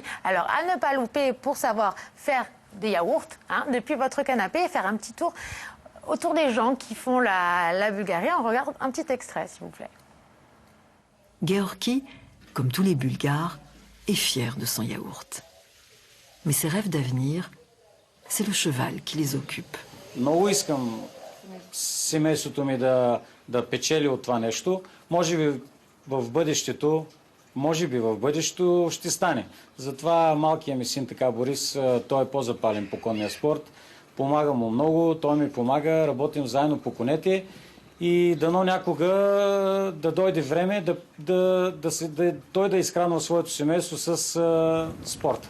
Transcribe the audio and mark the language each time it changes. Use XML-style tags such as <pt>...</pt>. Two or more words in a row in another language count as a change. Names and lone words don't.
<fr>Alors à ne pas louper pour savoir faire des yaourts depuis votre canapé et faire un petit tour autour des gens qui font la Bulgarie. On regarde un petit extrait, s'il vous plaît. Georgi, comme tous les Bulgares, est fier de son yaourt. Mais ses rêves d'avenir, c'est le cheval qui les occupe.</fr> <bg>Много искам семейството ми да печели от това нещо. Може би в бъдещето ще стане. Затова малкият ми син, така Борис, той е по-запален по конния спорт. Помага му много, той ми помага, работим заедно по конете и дано някога да дойде време той да изхранва своето семейство с спорта.</bg>